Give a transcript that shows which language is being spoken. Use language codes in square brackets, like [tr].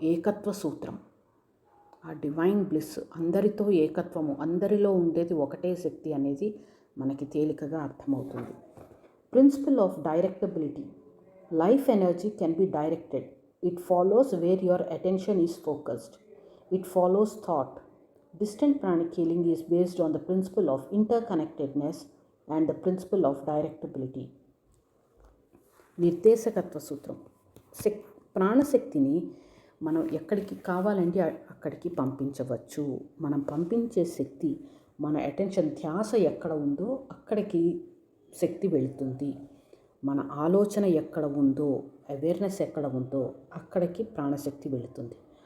[te] ఏకత్వ సూత్రం, ఆ డివైన్ బ్లిస్, అందరితో ఏకత్వము, అందరిలో ఉండేది ఒకటే శక్తి అనేది మనకి తేలికగా అర్థమవుతుంది. [en] Principle of directability, life energy can be directed. It follows where your attention is focused. It follows thought. Distant pranic healing is based on the principle of interconnectedness and the principle of directability. [te] నిర్దేశకత్వ సూత్రం, ప్రాణశక్తిని మనం ఎక్కడికి కావాలంటే అక్కడికి పంపించవచ్చు. మనం పంపించే శక్తి, మన attention, ధ్యాస ఎక్కడ ఉందో అక్కడికి శక్తి వెళుతుంది. మన ఆలోచన ఎక్కడ ఉందో, అవేర్నెస్ ఎక్కడ ఉందో అక్కడికి ప్రాణశక్తి వెళుతుంది.